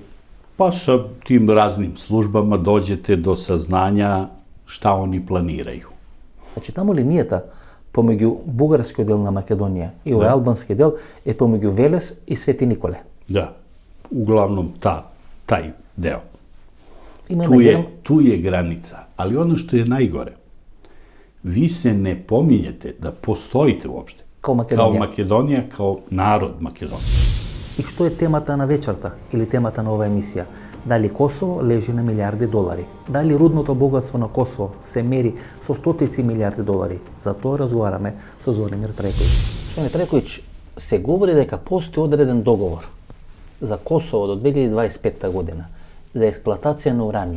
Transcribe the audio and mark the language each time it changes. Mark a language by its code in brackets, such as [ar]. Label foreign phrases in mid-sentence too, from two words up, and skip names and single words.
[sr] Па со тим разним службама доđete до сазнања шта они планирају. [mk] Значи, таму линијата помеѓу бугарскиот дел на Македонија и овој албански дел е помеѓу Велес и Свети Николе. [sr] Да, углавном тај дел. [mk] Има [sr] Tu je granica, ali ono što je najgore, vi se ne pominjete da postojite uopšte. Kao Makedonија. Kao Makedonija, kao narod Makedonije. [mk] И што е темата на вечерта или темата на оваа емисија? Дали Косово лежи на милиарди долари? Дали рудното богатство на Косово се мери со стотици милиарди долари? За тоа разговараме со Звонимир Трајковиќ. Звонимир Трајковиќ, се говори дека постои одреден договор за Косово до 2025 година за експлоатација на ураниум.